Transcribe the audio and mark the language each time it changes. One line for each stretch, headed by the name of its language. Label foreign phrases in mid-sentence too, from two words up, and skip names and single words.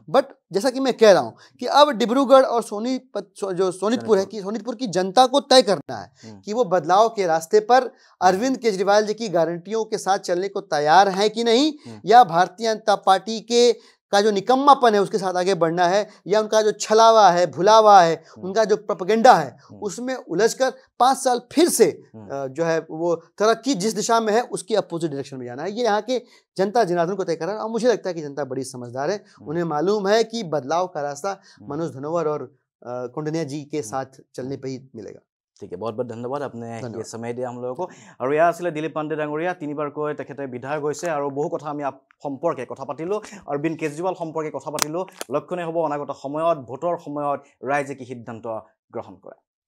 Hindi: बट जैसा कि मैं कह रहा हूं कि अब डिब्रूगढ़ और सोनीतपुर है कि सोनीतपुर की जनता को तय करना है कि वो बदलाव के रास्ते पर अरविंद केजरीवाल जी की गारंटियों के साथ चलने को तैयार है कि नहीं, या भारतीय जनता पार्टी का जो निकम्मापन है उसके साथ आगे बढ़ना है, या उनका जो छलावा है, भुलावा है, उनका जो प्रोपेगेंडा है उसमें उलझकर 5 साल फिर से जो है वो तरक्की जिस दिशा में है उसकी अपोजिट डायरेक्शन में जाना है। ये यहाँ के जनता जनार्दन को तय कर रहा है। और मुझे लगता है कि जनता बड़ी समझदार है। उन्हें मालूम है कि बदलाव का रास्ता मनोज धनोवर और कौंडिन्या जी के साथ चलने पर ही मिलेगा। ठीक है, बहुत बहुत धन्यवाद आपने ये समय दिया हम लोगों को। और यहाँ
Assamese: आছিলে दिलीप पांडे डांगरिया, 3বাৰকৈ তেখেতে বিধায়ক হৈছে আৰু বহু কথা আমি সম্পৰ্কে কথা পাতিলোঁ, অৰবিন্দ কেজৰিৱাল সম্পৰ্কে কথা পাতিলোঁ। লক্ষণীয় হ'ব অনাগত সময়ত, ভোটৰ সময়ত ৰাইজে কি সিদ্ধান্ত গ্ৰহণ কৰে।